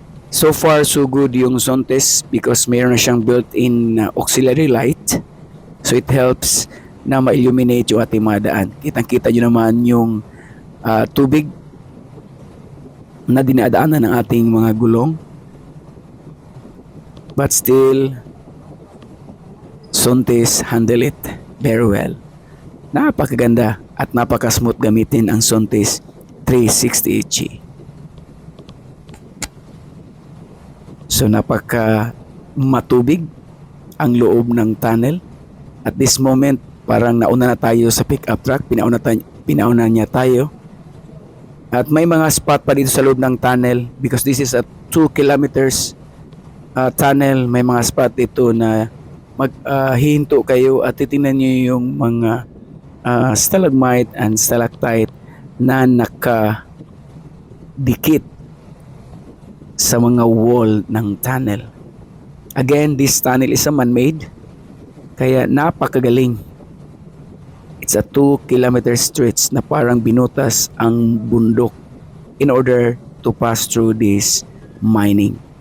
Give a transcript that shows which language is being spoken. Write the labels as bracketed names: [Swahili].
[English] So far so good [Filipino] yung [English] Zontes because [Filipino] mayroon na siyang [English] built-in auxiliary light. So it helps [Filipino] na ma-illuminate yung ating mga daan. Kitang-kita nyo naman yung tubig na dinadaanan ng ating mga gulong. [English] But still, Zontes handle it very well. [Filipino] Napakaganda at napaka-smooth gamitin ang Zontes 368G. So napaka matubig ang loob ng tunnel. [English] At this moment, [Filipino] parang nauna na tayo sa pick-up truck, pinauna niya tayo. At may mga spot pa dito sa loob ng tunnel [English] because this is a 2 kilometers tunnel. [Filipino] May mga spot dito na maghihinto kayo at titingnan niyo yung mga stalagmite and stalactite na nakadikit sa mga wall ng tunnel. [English] Again, this tunnel is a man-made, [Filipino] kaya napakagaling. [English] It's a 2 kilometer stretch [Filipino] na parang binutas ang bundok [English] in order to pass through this mining.